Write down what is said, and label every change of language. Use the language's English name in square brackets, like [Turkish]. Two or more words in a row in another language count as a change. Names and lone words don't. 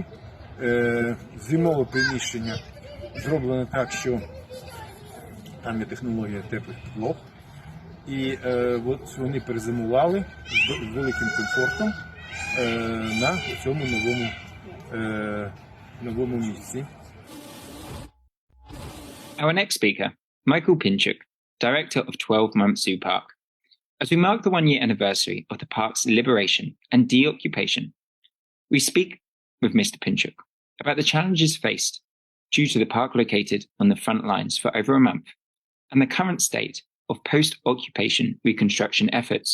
[Ukrainian] Зимове приміщення зроблено так, що там є технологія теплих підлог. І от вони перезимували з великим комфортом на цьому новому місці. [English] Our next speaker, Michael Pinchuk, director of 12-month Zoopark. As we mark the 1-year anniversary of the park's liberation and deoccupation, we speak with Mr. Pinchuk about the challenges faced due to the park located on the front lines for over a month and the current state of post-occupation reconstruction efforts.